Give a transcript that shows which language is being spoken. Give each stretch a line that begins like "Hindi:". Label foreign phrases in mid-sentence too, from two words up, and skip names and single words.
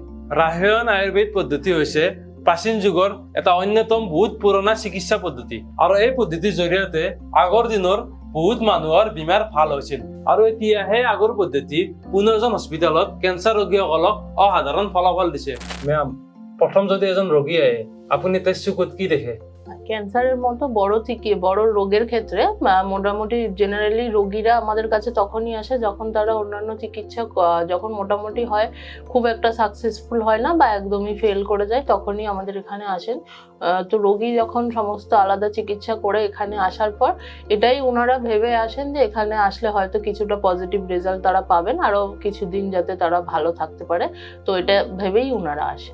Assamese: ৰাসায়ন আয়ুৰ্বেদ পদ্ধতি হৈছে প্ৰাচীন যুগৰ এটা অন্যতম বহুত পুৰণা চিকিৎসা পদ্ধতি, আৰু এই পদ্ধতিৰ জৰিয়তে আগৰ দিনৰ বহুত মানুহৰ বেমাৰ ভাল হৈছিল। আৰু এতিয়া সেই আগৰ পদ্ধতি পুনৰ্জন হস্পিটেলত কেঞ্চাৰ ৰোগীসকলক অসাধাৰণ ফলাফল দিছে। মেম, প্ৰথম যদি এজন ৰোগী আহে, আপুনি তার চকুত কি দেখে?
Bangla: ক্যান্সারের মতো বড় রোগের ক্ষেত্রে মোটামুটি জেনারেলি রোগীরা আমাদের কাছে তখনই আসে যখন তারা অন্যান্য চিকিৎসা যখন মোটামুটি হয়, খুব একটা সাকসেসফুল হয় না বা একদমই ফেল করে যায়, তখনই আমাদের এখানে আসেন। তো রোগী যখন সমস্ত আলাদা চিকিৎসা করে এখানে আসার পর এটাই ওনারা ভেবে আসেন যে এখানে আসলে হয়তো কিছুটা
English: positive result
Bangla: তারা পাবেন, আরও কিছুদিন যাতে তারা ভালো থাকতে পারে, তো এটা ভেবেই ওনারা আসেন।